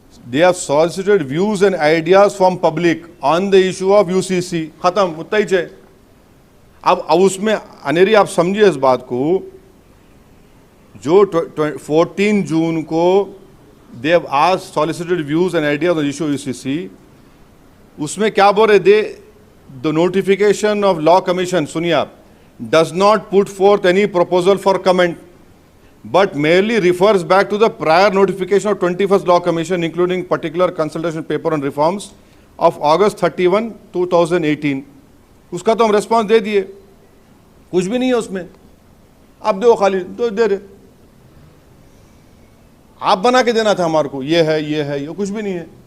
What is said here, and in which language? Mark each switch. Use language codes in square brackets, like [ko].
[en] They have solicited views and ideas from public on the issue of UCC. [hi] खत्म, उतना ही है। अब उसमें अनेरी आप समझिए इस बात को, जो 14 जून को [en] they have asked solicited views and ideas on the issue of UCC, [hi] उसमें क्या बोल रहे? [en] The notification of law commission, [hi] सुनिए आप, [en] does not put forth any proposal for comment, but merely refers back to the prior notification of 21st Law Commission, including particular consultation paper on reforms of August 31, 2018. [hi] उसका तो हम response दे दिए, कुछ भी नहीं है उसमें। आप दो खाली तो दे रहे, आप बना के देना था हमारे को, ये है ये कुछ भी नहीं है।